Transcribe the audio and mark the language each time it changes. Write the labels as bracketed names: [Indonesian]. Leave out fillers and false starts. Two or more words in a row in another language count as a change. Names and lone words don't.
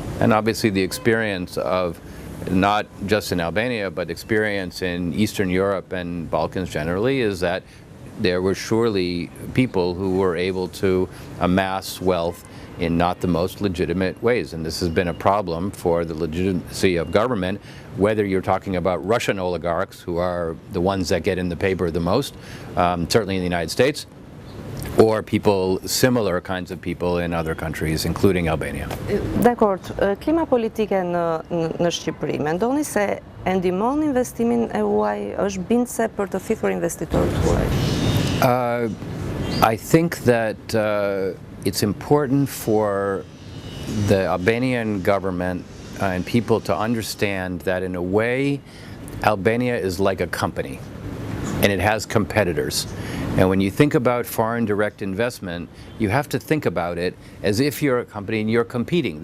[English] And obviously the experience of not just in Albania, but experience in Eastern Europe and Balkans generally is that there were surely people who were able to amass wealth in not the most legitimate ways. And this has been a problem for the legitimacy of government, whether you're talking about Russian oligarchs, who are the ones that get in the paper the most, certainly in the United States, or people, similar kinds of people in other countries, including Albania. [Albanian] Dakor, klima politike në Shqipëri, mendoni se e ndihmon investimin e huaj, është bindse për të fikur investitorët huaj? [English] I think that it's important for the Albanian government and people to understand that in a way, Albania is like a company, and it has competitors. And when you think about foreign direct investment, you have to think about it as if you're a company and you're competing.